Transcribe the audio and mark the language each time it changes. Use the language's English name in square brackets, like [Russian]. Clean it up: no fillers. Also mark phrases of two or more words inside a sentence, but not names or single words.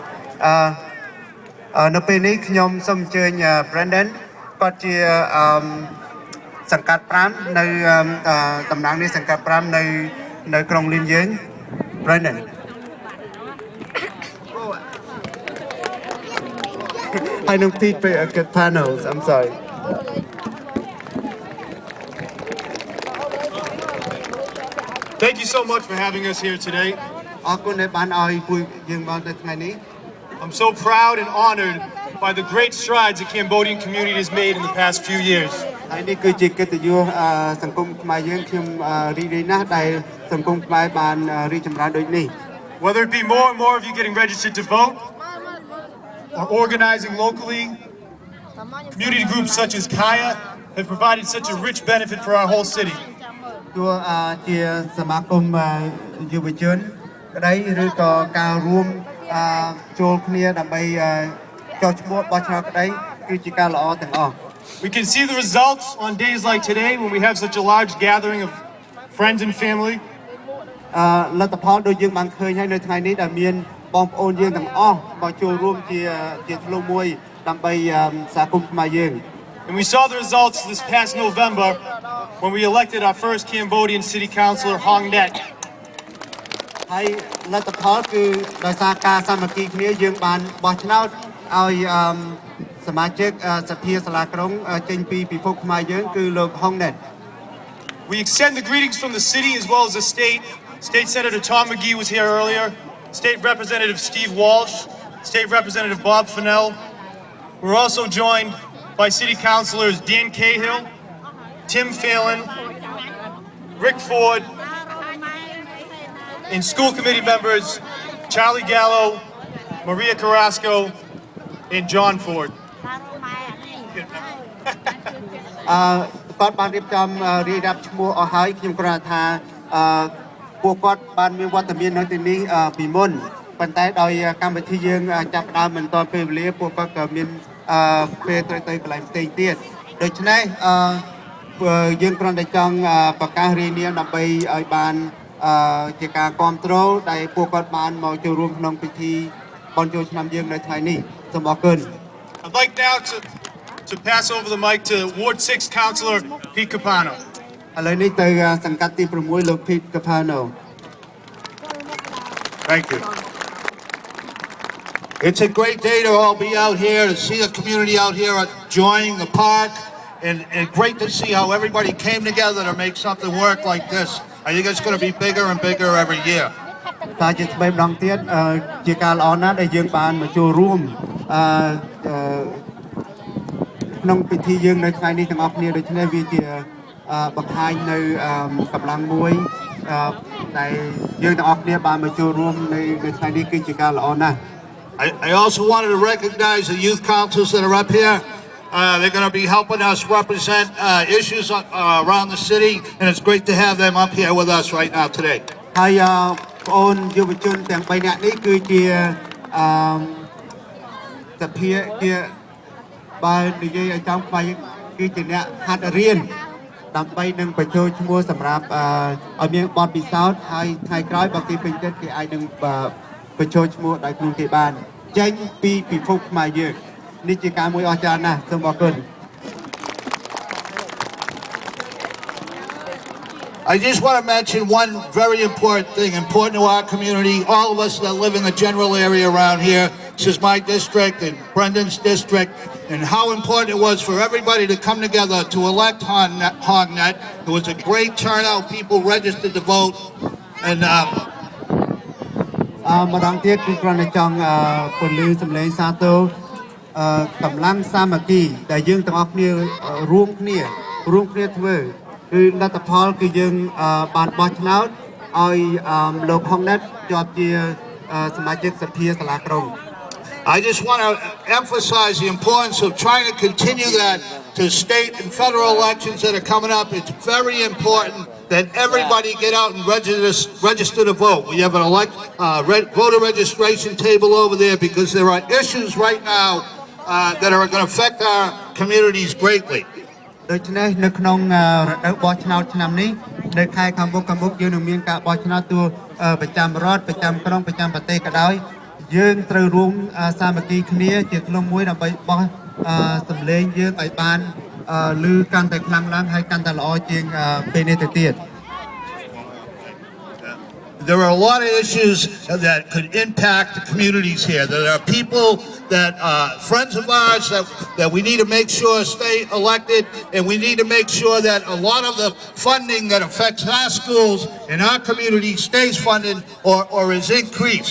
[Khmer] នៅពេលនេះខ្ញុំសូមអញ្ជើញ Brandon គាត់ជាសង្កាត់5នៅតំណាងនេះសង្កាត់5នៅក្រុងលីនយើង Brandon ហើយនឹង Pete Panels [English] I'm sorry Thank you so much for having us here today. [Khmer] អរគុណដែលបានឲ្យពួកយើងមកនៅថ្ងៃនេះ [English] I'm so proud and honored by the great strides the Cambodian community has made in the past few years. [Khmer] ហើយនេះគឺជាកិត្តិយសសង្គមខ្មែរយើងខ្ញុំរីករាយណាស់ដែលសង្គមខ្មែរបានរីកចម្រើនដូចនេះ [English] Whether it be more and more of you getting registered to vote or organizing locally, community groups such as Kaya have provided such a rich benefit for our whole city. [Khmer] ទោះជាសមាគមយុវជនក្តីឬក៏ការរួមចូលគ្នាដើម្បីចោះឈ្មោះបោះឆ្នោតក្តីគឺជាការល្អទាំងអស់ [English] We can see the results on days like today when we have such a large gathering of friends and family. [Khmer] លទ្ធផលដូចយើងបានឃើញហើយនៅថ្ងៃនេះដែលមានបងប្អូនយើងទាំងអស់មកចូលរួមជាធ្លុងមួយដើម្បីសហគមន៍ខ្មែរយើង [English] And we saw the results this past November when we elected our first Cambodian city councilor, Hong Net. [Khmer] ហើយលទ្ធផលគឺដោយសារការសាមគ្គីគ្នាយើងបានបោះឆ្នោតឲ្យសមាជិកសភាសាលាក្រុងចេញពីពិភពខ្មែរយើងគឺលោក Hong Net [English] We extend the greetings from the city as well as the state. State Senator Tom McGee was here earlier. State Representative Steve Walsh, State Representative Bob Fennell. We're also joined by City Councilors Dan Cahill, Tim Phelan, Rick Ford, and school committee members Charlie Gallo, Maria Carrasco, and John Ford. [Khmer] គាត់បានរៀបចំរាយរាប់ឈ្មោះអស់ហើយខ្ញុំគ្រាន់ថាពួកគាត់បានមានវត្តមាននៅទីនេះពីមុនប៉ុន្តែដោយកម្មវិធីយើងចាប់ផ្ដើមមិនទាន់ពេលវេលាពួកគាត់ក៏មានពេលទៅកន្លែងផ្សេងទៀតដូច្នេះយើងគ្រាន់តែចង់ប្រកាសរាយនាមដើម្បីឲ្យបានជាការគ្រប់គ្រងដែលពួកគាត់បានមកចូលរួមក្នុងពិធីបុណ្យចូលឆ្នាំយើងនៅថ្ងៃនេះសូមអរគុណ [English] I'd like now to pass over the mic to Ward 6 Councilor Pete Capano. [Khmer] ឥឡូវនេះទៅសង្កាត់ទី6លោក Pete Capano [English] Thank you. It's a great day to all be out here, to see the community out here enjoying the park, and great to see how everybody came together to make something work like this. I think it's going to be bigger and bigger every year. [Khmer] តែជាស្បែកម្ដងទៀតជាការល្អណាស់ដែលយើងបានមកចូលរួមក្នុងពិធីយើងនៅថ្ងៃនេះទាំងអស់គ្នាដូច្នេះវាជាបង្ហាញនៅកម្លាំងមួយដែលយើងទាំងអស់គ្នាបានមកចូលរួមនៅថ្ងៃនេះគឺជាការល្អណាស់ [English] I also wanted to recognize the youth councils that are up here. They're going to be helping us represent issues around the city, and it's great to have them up here with us right now today. [Khmer] ហើយបងអូនយុវជនទាំង3នាក់នេះគឺជាសភាជាបើនិយាយឲ្យចំបាយគឺជាអ្នកហាត់រៀនដើម្បីនឹងបញ្ចូលឈ្មោះសម្រាប់ឲ្យមានបទពិសោធន៍ហើយថ្ងៃក្រោយបើគេពេញចិត្តគេអាចនឹងបញ្ចូលឈ្មោះដោយខ្លួនគេបានចេញពីពិភពខ្មែរយើងនេះជាការមួយអស្ចារ្យណាស់សូមអរគុណ [English] I just want to mention one very important thing, important to our community, all of us that live in the general area around here. This is my district and Brendan's district, and how important it was for everybody to come together to elect Hongnet. It was a great turnout, people registered to vote, and [Khmer] ម្ដងទៀតគឺគ្រាន់តែចង់ពន្លឺសម្លេងសាទរកម្លាំងសាមគ្គីដែលយើងទាំងអស់គ្នារួមគ្នាធ្វើគឺលទ្ធផលគឺយើងបានបោះឆ្នោតឲ្យលោក Hongnet ជាប់ជាសមាជិកសភាសាលាក្រុង [English] I just want to emphasize the importance of trying to continue that to state and federal elections that are coming up. It's very important that everybody get out and register to vote. We have an voter registration table over there because there are issues right now that are going to affect our communities greatly. [Khmer] ដូច្នេះនៅក្នុងរដូវបោះឆ្នោតឆ្នាំនេះនៅខែខាងមុខយើងនឹងមានការបោះឆ្នោតទូប្រចាំរដ្ឋប្រចាំក្រុងប្រចាំប្រទេសក៏ដោយយើងត្រូវរួមសាមគ្គីគ្នាជាធ្លុងមួយដើម្បីបោះសម្លេងយើងឲ្យបានឮកាន់តែខ្លាំងឡើងហើយកាន់តែល្អជាងពេលនេះទៅទៀត [English] there are a lot of issues that could impact the communities here. There are people that, friends of ours that we need to make sure stay elected, and we need to make sure that a lot of the funding that affects our schools and our community stays funded or is increased.